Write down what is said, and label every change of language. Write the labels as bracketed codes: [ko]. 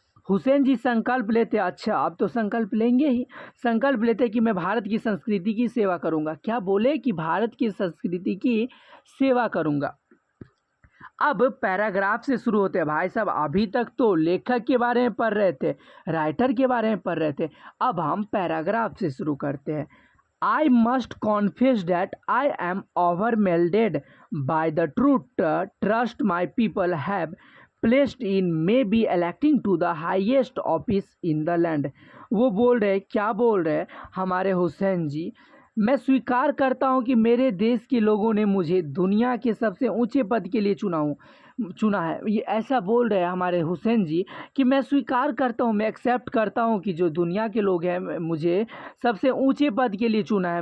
[hi] हुसैन जी संकल्प लेते, अच्छा अब तो संकल्प लेंगे ही, संकल्प लेते कि मैं भारत की संस्कृति की सेवा करूंगा। क्या बोले? कि भारत की संस्कृति की सेवा करूंगा। अब पैराग्राफ से शुरू होते हैं भाई साहब। अभी तक तो लेखक के बारे में पढ़ रहे थे, राइटर के बारे में पढ़ रहे थे, अब हम पैराग्राफ से शुरू करते हैं। [en] I must confess that I am overwhelmed by the trust my people have placed in me be electing to the highest office in the land। [hi] वो बोल रहे, क्या बोल रहे हमारे हुसैन जी? मैं स्वीकार करता हूँ कि मेरे देश के लोगों ने मुझे दुनिया के सबसे ऊंचे पद के लिए चुना है। ये ऐसा बोल रहे हैं हमारे हुसैन जी कि मैं स्वीकार करता हूँ, मैं एक्सेप्ट करता हूँ कि जो दुनिया के लोग हैं मुझे सबसे ऊंचे पद के लिए चुना है।